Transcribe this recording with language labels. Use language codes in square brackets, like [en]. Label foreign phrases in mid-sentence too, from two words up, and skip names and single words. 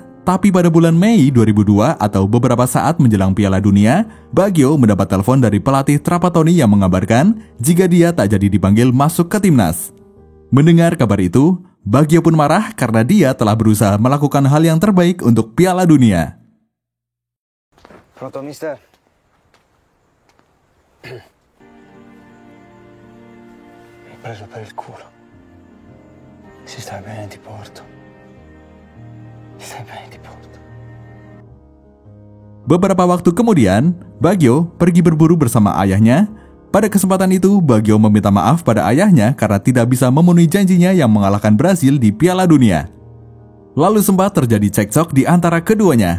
[id] Tapi pada bulan Mei 2002 atau beberapa saat menjelang Piala Dunia, Baggio mendapat telepon dari pelatih Trapattoni yang mengabarkan jika dia tak jadi dipanggil masuk ke timnas. Mendengar kabar itu, Baggio pun marah karena dia telah berusaha melakukan hal yang terbaik untuk Piala Dunia. [it] Pronto, mister? Mi hai preso per il culo. Se stai bene ti porto. [id] Beberapa waktu kemudian, Baggio pergi berburu bersama ayahnya. Pada kesempatan itu, Baggio meminta maaf pada ayahnya karena tidak bisa memenuhi janjinya yang mengalahkan Brasil di Piala Dunia. Lalu sempat terjadi cekcok di antara keduanya.